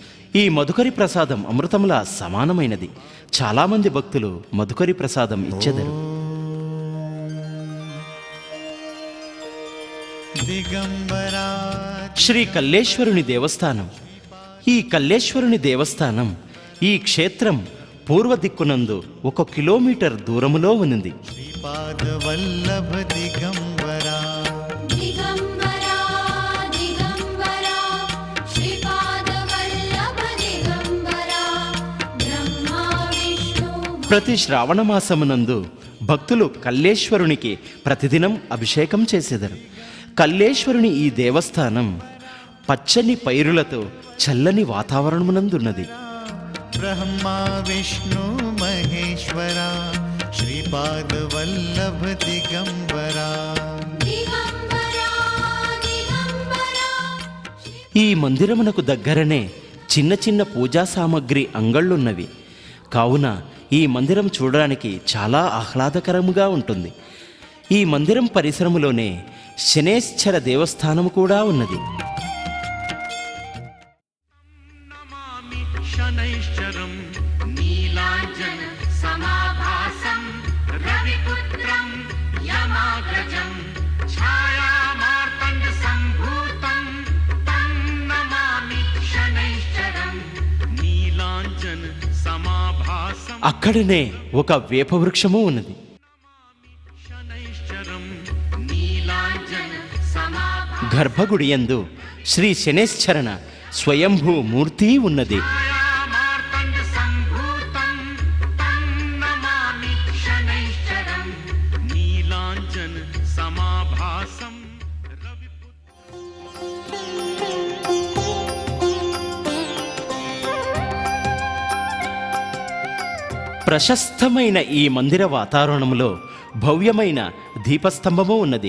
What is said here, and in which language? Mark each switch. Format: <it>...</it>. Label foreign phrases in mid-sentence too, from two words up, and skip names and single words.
<te>ఈ మధుకరి ప్రసాదం అమృతములా సమానమైనది. చాలామంది భక్తులు మధుకరి ప్రసాదం ఇచ్చెదరు.</te> <sa>दिगंबरा</sa> <te>శ్రీ కల్లేశ్వరుని దేవస్థానం. ఈ కల్లేశ్వరుని దేవస్థానం ఈ క్షేత్రం పూర్వ దిక్కునందు 1 కిలోమీటర్ దూరములో ఉన్నది.</te> <sa>श्रीपाद वल्लभ दिगंबरा दिगंबरा दिगंबरा श्रीपाद वल्लभ दिगंबरा ब्रह्मा विष्णु</sa> <te>ప్రతి శ్రావణ మాసమునందు భక్తులు కల్లేశ్వరునికి ప్రతిదినం అభిషేకం చేసెదరు. కల్లేశ్వరుని ఈ దేవస్థానం పచ్చని పైరులతో చల్లని వాతావరణమునందున్నది.</te> <sa>ब्रह्मा विष्णु महेश्वरा श्रीपाद वल्लभ दिगंबरा दिगंबरा दिगंबरा</sa> <te>ఈ మందిరమునకు దగ్గరనే చిన్న చిన్న పూజా సామగ్రి అంగళ్ళున్నవి. కావున ఈ మందిరం చూడడానికి చాలా ఆహ్లాదకరముగా ఉంటుంది. ఈ మందిరం పరిసరములోనే శనేశ్వర దేవస్థానము కూడా ఉన్నది.</te> <sa>नमामि शनैश्चरं नीलाञ्जन समाभासं रविपुत्रं यमाग्रजं छायामार्तण्ड सम्भूतं तं नमामि शनैश्चरं नीलाञ्जन समाभासं</sa> <te>అక్కడనే ఒక వేప వృక్షము ఉన్నది.</te> <sa>शनैश्चरं नीलाञ्जन समाभासं</sa> <te>గర్భగుడి యందు శ్రీ శనేశ్వరన స్వయంభూ మూర్తి ఉన్నది.</te> <sa>छायामार्तण्ड सम्भूतं तं नमामि शनैश्चरं नीलाञ्जन समाभासं</sa> <te>ప్రశస్తమైన ఈ మందిర వాతావరణంలో భవ్యమైన దీపస్తంభము ఉన్నది.</te>